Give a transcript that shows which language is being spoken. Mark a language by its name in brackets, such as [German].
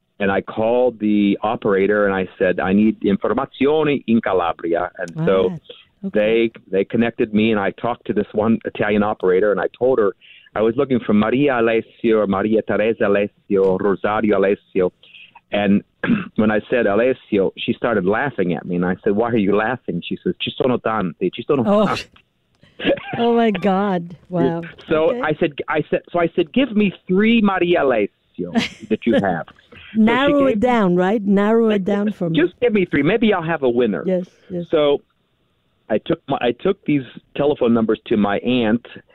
[English] And I called the operator and I said, I need [Italian] informazioni [English] in Calabria. And wow. So okay. they connected me, and I talked to this one Italian operator, and I told her I was looking for Maria Alessio, Maria Teresa Alessio, Rosario Alessio. And when I said Alessio, she started laughing at me. And I said, why are you laughing? [Italian] She says, ci sono tanti, ci sono tanti. [English] Oh, my God. Wow. So okay. I said, give me 3 Maria Alessio that you have. Narrow it down for me. Just give me 3. Maybe I'll have a winner. Yes, yes. So I took these telephone numbers to my aunt.